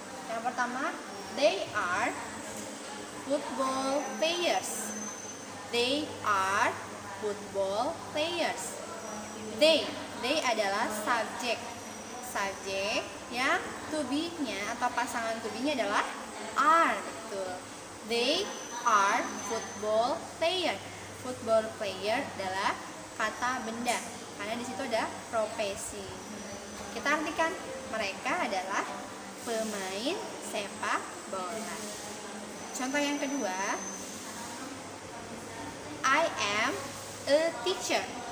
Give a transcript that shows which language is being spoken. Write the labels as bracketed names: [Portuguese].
[Indonesian] Yang pertama, [English] they are football players. They are football players. [Indonesian] They adalah subjek. Subjek yang to be-nya atau pasangan to be-nya adalah are. Betul. [English] They are football player. [Indonesian] Football player adalah kata benda karena di situ ada profesi. Kita artikan mereka adalah pemain sepak bola. Contoh yang kedua, [English] I am a teacher.